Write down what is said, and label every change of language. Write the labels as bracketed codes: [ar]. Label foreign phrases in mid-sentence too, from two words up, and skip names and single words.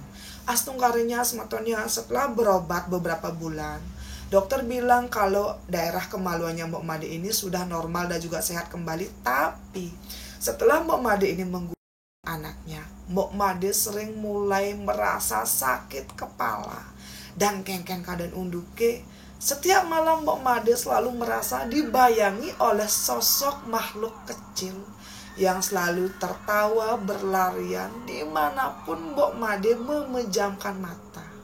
[id] Astungkarinya sematonya setelah berobat beberapa bulan, dokter bilang kalau daerah kemaluannya Mok Made ini sudah normal dan juga sehat kembali. Tapi setelah Mok Made ini menggugurkan anaknya, Mok Made sering mulai merasa sakit kepala dan [ban] kengken kadan unduke. [id] Setiap malam Mok Made selalu merasa dibayangi oleh sosok makhluk kecil yang selalu tertawa berlarian dimanapun Mok Made memejamkan mata.